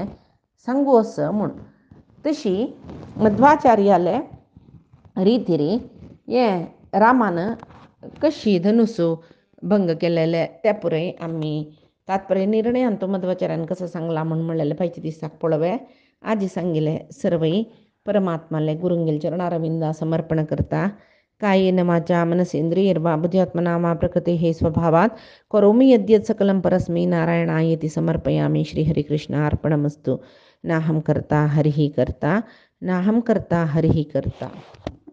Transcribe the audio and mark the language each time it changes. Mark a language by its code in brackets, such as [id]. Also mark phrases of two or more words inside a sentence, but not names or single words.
[kok] सांगू अस म्हूण तशी मध्वाचार्याले रितीरी हे रामान कशी धनुस भंग केलेले त्या पुरय आमी तात्पर्य निर्णयान तो मध्वाचार्यान कसं सांगला म्हूण म्हणलेले पाहिजे दिसाक पळोवे आजी सांगिले सर्वई परमात्माले गुरुंगेल चरणारविंदा समर्पण करता [sa] कायेन वाचा मनसेंद्रियर्वा बुद्ध्यात्मना वा प्रकृते हे स्वभावात करोमि यद्यत् सकलं परस्मै नारायणायेति समर्पयामि श्रीहरिकृष्णार्पणमस्तु नाहं कर्ता हरिः कर्ता नाहं कर्ता हरिः कर्ता.